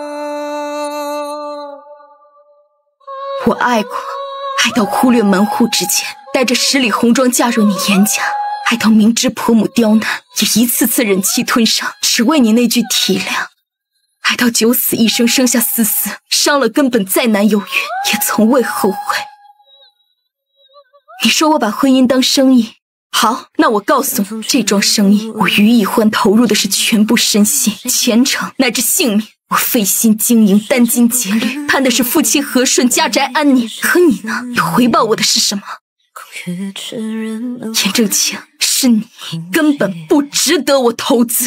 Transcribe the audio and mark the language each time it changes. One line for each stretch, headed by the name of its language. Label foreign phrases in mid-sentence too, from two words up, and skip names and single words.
Chinese: 我愛過，愛到忽略門戶之見，帶着10里紅妝嫁入你嚴家，愛到明知婆母刁難，也一次次忍氣吞聲，只為你那句體諒。愛到九死一生，生下思思，傷了根本再難有餘，也從未後悔。你說我把婚姻當生意，好，那我告訴你，這樁生意，我於一歡投入的是全部身心、前程乃至性命。我費心經營，殚精竭慮，盼的是夫妻和順，家宅安寧。可你呢？你回報我的是什麼？嚴正清，是你根本不值得我投資。